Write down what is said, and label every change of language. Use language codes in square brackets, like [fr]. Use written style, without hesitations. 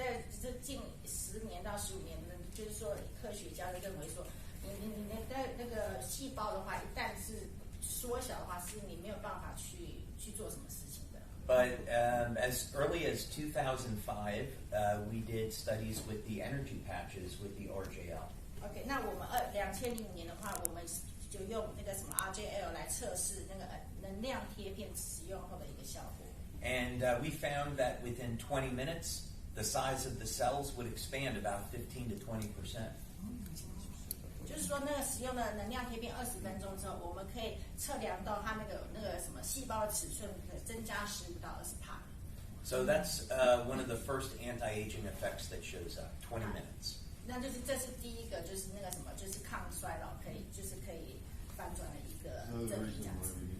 [zh] OK， 在这近10年到15年，就是说科学家认为说，你那个细胞的话，一旦是缩小的话，是你没有办法去做什么事情的。 [en] But as early as 2005, we did studies with the energy patches with the RJL. [zh] OK， 那我们2005年的话，我们就用那个什么 RJL 来测试那个能量贴片使用后的一个效果。 [en] And we found that within 20 minutes, the size of the cells would expand about 15 to 20%. [zh] 就是说，那个使用的能量贴片20分钟之后，我们可以测量到它那个什么细胞的尺寸可增加15到20%。 [en] So that's one of the first anti-aging effects that shows up. 20 minutes. [zh] 那就是这是第一个，就是那个什么，就是抗衰老可以反转的一个证明这样子。